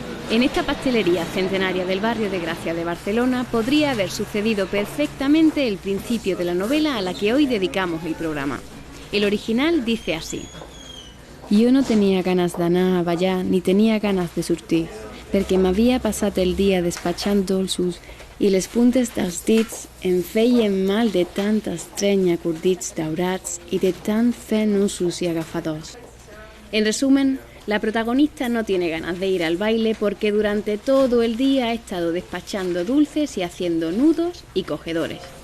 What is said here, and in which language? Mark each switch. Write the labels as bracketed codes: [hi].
[es] En esta pastelería centenaria del barrio de Gracia de Barcelona podría haber sucedido perfectamente el principio de la novela a la que hoy dedicamos el programa. El original dice así: [ca] «Jo no tenia ganes d'anar a ballar ni tenia ganes de sortir, perquè m'havia passat el dia despatxant dolços i les puntes dels dits em feien mal de tant estreny acordits daurats i de tant fer nusos i agafadors». [es] En resumen, la protagonista no tiene ganas de ir al baile porque durante todo el día ha estado despachando dulces y haciendo nudos y cogedores.